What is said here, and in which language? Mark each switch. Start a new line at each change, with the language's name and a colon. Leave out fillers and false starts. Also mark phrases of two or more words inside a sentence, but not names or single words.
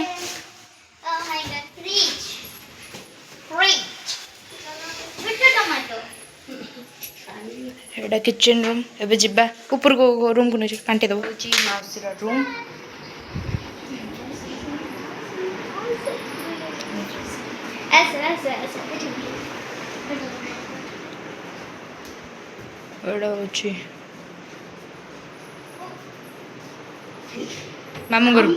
English: Oh my god, fridge. Fridge. With the tomato.
Odia: ଏଇଟା
English: kitchen room.
Odia: ଏବେ ଯିବା ଉପରକୁ ରୁମ୍କୁ ନେଇଯିବ ପାଣ୍ଟି ଦେବ। ହେଉଛି ମାଉସୀର ରୁମ୍। Essa. ଏଇଟା ହେଉଛି ମାମୁଙ୍କ ରୁମ୍।